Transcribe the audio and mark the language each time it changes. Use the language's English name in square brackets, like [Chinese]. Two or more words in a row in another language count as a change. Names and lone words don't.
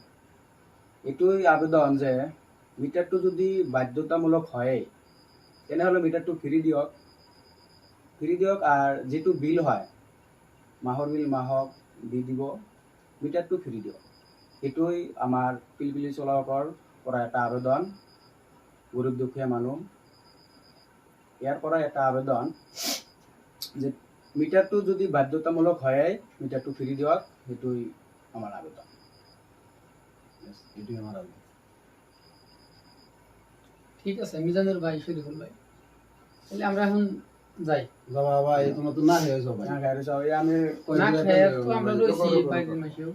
[Assamese] এইটোই আবেদন যে মিটাৰটো যদি বাধ্যতামূলক হয় তেনেহ'লে মিটাৰটো ফ্ৰী দিয়ক, আৰু যিটো বিল হয় মাহৰ বিল মাহক দি দিব, মিটাৰটো ফ্ৰী দিয়ক। এইটোই আমাৰ পিলপিলি চলাকৰ পৰা এটা আবেদন, গৰীব দুখীয়া মানুহ ইয়াৰ পৰা এটা আবেদন যে মিটাৰটো যদি বাধ্যতামূলক হয় মিটাৰটো ফ্ৰী দিয়ক, সেইটোই আমার আবেদন। এটাই আমার আবেদন। [Bangla] ঠিক আছে মিজানুর ভাই, শরীফুল ভাই, তাহলে আমরা এখন যাই। যাবা ভাই, তোমরা তো না খেয়েছো ভাই। না খাইরে সব আমি না খেয়ে তো আমরা রয়েছি বাইরের মাসেও।